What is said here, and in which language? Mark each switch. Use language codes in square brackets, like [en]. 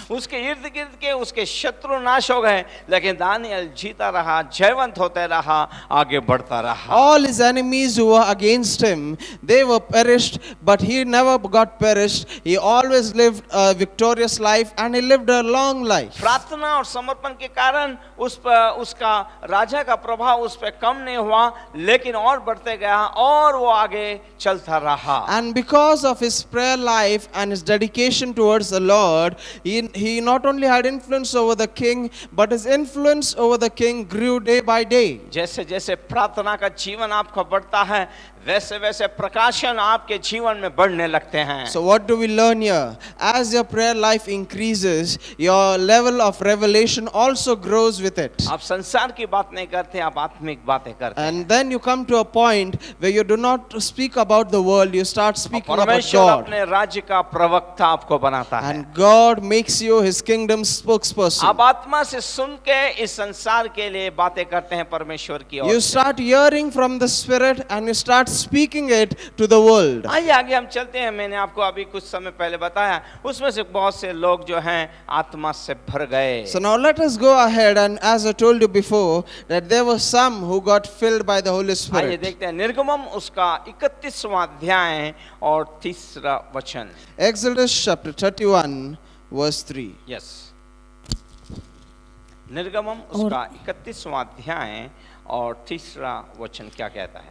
[hi] उसके इर्द गिर्द के उसके शत्रु नाश हो गए, लेकिन दानियल जीता रहा, जयवंत होते रहा, आगे बढ़ता रहा। [en] All his enemies who were against him, they were perished, but he never got perished. He always lived a victorious life and he lived a long life. [hi] प्रार्थना और समर्पण के कारण उस पर उसका राजा का प्रभाव उस पर कम नहीं हुआ, लेकिन और बढ़ते गया और वो आगे चलता रहा। [en] And because of his prayer life and his dedication towards the Lord, he not only had influence over the king, but his influence over the king grew day by day. [hi] जैसे जैसे प्रार्थना का जीवन आपका बढ़ता है, वैसे वैसे प्रकाशन आपके जीवन में बढ़ने लगते हैं। [en] So what do we learn here? As your prayer life increases, your level of revelation also grows with it. [hi] आप संसार की बात नहीं करते, आप आत्मिक बातें करते हैं। [en] And then you come to a point where you do not speak about the world, you start speaking about [hi] परमेश्वर [en] God. [hi] अपने राज्य का प्रवक्ता आपको बनाता है। [en] And God makes you His kingdom spokesperson. [hi] आप आत्मा से सुन के इस संसार के लिए बातें करते हैं परमेश्वर की ओर [en] You [hi] से। [en] start hearing from the Spirit and you start speaking it to the world. [hi] आइए आगे हम चलते हैं। मैंने आपको अभी कुछ समय पहले बताया, उसमें से बहुत से लोग जो हैं आत्मा से भर गए। [en] So now let us go ahead, and as I told you before, that there were some who got filled by the Holy [hi] आइए [en] Spirit. [hi] देखते हैं निर्गमम उसका 31वां अध्याय और 3रा वचन। [en] Exodus chapter 31 verse 3. [hi] यस, निर्गमम उसका 31वां अध्याय और 3रा वचन क्या कहता है?